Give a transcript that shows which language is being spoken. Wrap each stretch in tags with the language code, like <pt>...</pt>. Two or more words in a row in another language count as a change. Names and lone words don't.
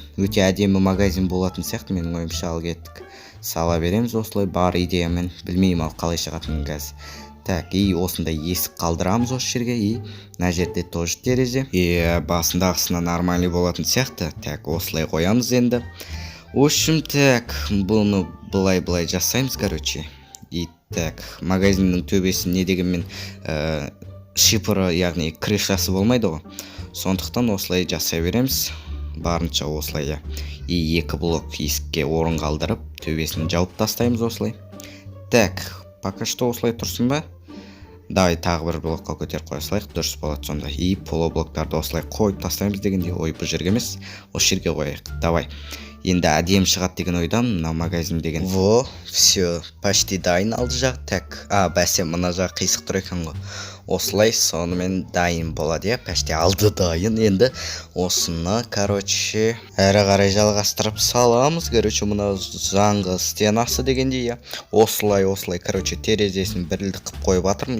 <kk>Өте әдемі магазин болатын сияқты, менің ойымша, ал кеттік. Сала береміз осылай, бар идеямен. Білмеймін ал қалай шығатынын қазір.</kk> <ru>Так, и</ru> <kk>осындай есік қалдырамыз осы жерге, и мына жерде тоже терезе. Басындағысына нормальный болатын сияқты. Так, осылай қоямыз енді.</kk> <ru>В общем, так,</ru> <kk>бұны былай жасаймыз, короче.</kk> <ru>И так,</ru> <kk>магазиннің төбесі не дегенмен шипыры, яғни крышасы болмайды ғой. Сондықтан осылай жасай береміз. Барынша осылай. И екі блок есікке орын қалдырып, төбесін жауып тастаймыз осылай.</kk> <ru>Так, пока что</ru> <kk>осылай тұрсын ба? Давай тағы бір блокқа көтеріп қоя салайық, дұрыс болады сонда. И полоблоктарды осылай қойып тастаймыз дегенде, ой, бұл жерге емес, осы жерге қояйық.</kk> <ru>Давай.</ru> <kk>Енді әдем шығады деген ойдам, мына магазин деген.</kk> <ru>Во, все, почти</ru> <kk>дайын алды жақ. Так, бәсе, мына жақ қисық тұр екен ғой. Осылай сонымен дайын болады, почти алды дайын. Енді осыны, короче, әрі қарай жалғастырып саламыз. Короче, мына жаңғы стенасы дегендей, осылай, короче, терезесін бірлік қып қойып атырмын.</kk>